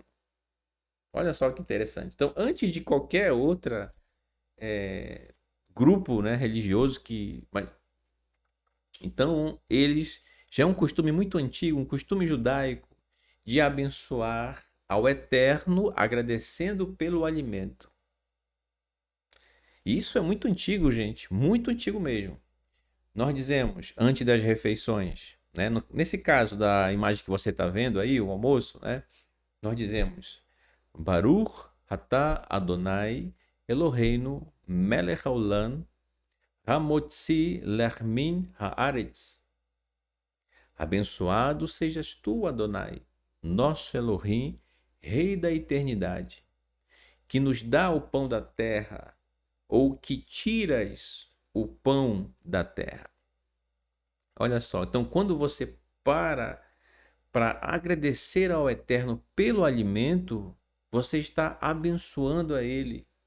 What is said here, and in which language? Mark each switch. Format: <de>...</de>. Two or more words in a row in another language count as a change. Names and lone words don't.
<pt>Olha só que interessante. Então, antes de qualquer outra grupo, né, religioso então eles já é um costume muito antigo, um costume judaico de abençoar ao Eterno, agradecendo pelo alimento. E isso é muito antigo, gente, muito antigo mesmo. Nós dizemos antes das refeições, né? Nesse caso da imagem que você está vendo aí, o almoço, né? Nós dizemos</pt> <he>ברוך אתה אדני אלהינו מלך העולם המוציא לחם מן הארץ.</he> <pt>Abençoado sejas tu, Adonai, nosso Elohim, Rei da eternidade, que nos dá o pão da terra, ou que tiras o pão da terra. Olha só, então quando você para agradecer ao Eterno pelo alimento, você está abençoando a Ele.</pt>